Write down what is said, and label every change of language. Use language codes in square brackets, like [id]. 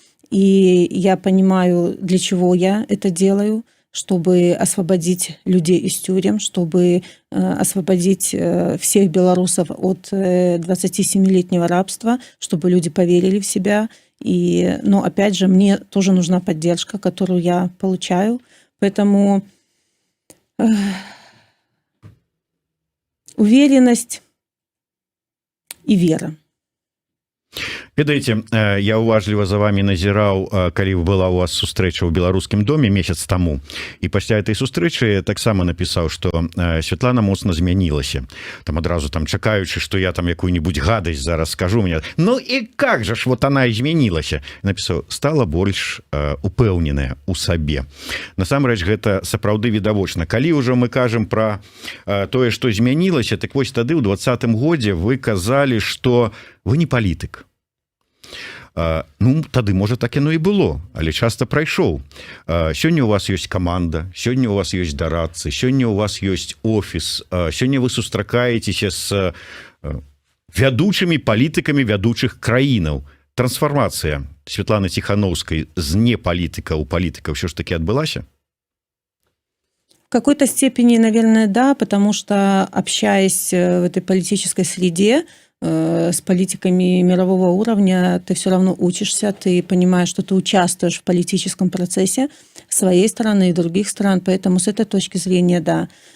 [ru] И я понимаю, для чего я это делаю, чтобы освободить людей из тюрем, чтобы освободить всех белорусов от 27-летнего рабства, чтобы люди поверили в себя. Но опять же, мне тоже нужна поддержка, которую я получаю. Поэтому уверенность и вера. [be] Ведаеце, я уважліва за вами назіраў, калі была у вас сустрэча ў беларускім доме месяц таму, і пасля этой сустрэчы таксама напісаў, што Светлана моцна змянілася. Там адразу чакаючы, што я там якую-нибудь гадасць зараз скажу, мне, і [ru] как же ж вот она [be] змянілася? Напісаў, стала больш упэўненая у сабе. Насамрэч, гэта сапраўды відавочна. Калі ўжо мы кажам пра тое, што змянілася, так вось тады ў 20-м годзе вы казалі, што вы не палітык. Тады, можа, так яно і было, але часта прайшоў. Сёння у вас ёсць каманда, сёння у вас ёсць дарадцы, сёння у вас ёсць офіс, сёння вы сустракаецеся з вядучымі палітыкамі вядучых краінаў. Трансфармацыя Светланы Тихановскай з непалітыка ў палітыка ўсё ж таки адбылася? [ru] В какой-то степени, наверное, да, потому что, общаясь в этой политической среде, с политиками мирового уровня, ты все равно учишься, ты понимаешь, что ты участвуешь в политическом процессе своей страны и других стран, поэтому с этой точки зрения, да.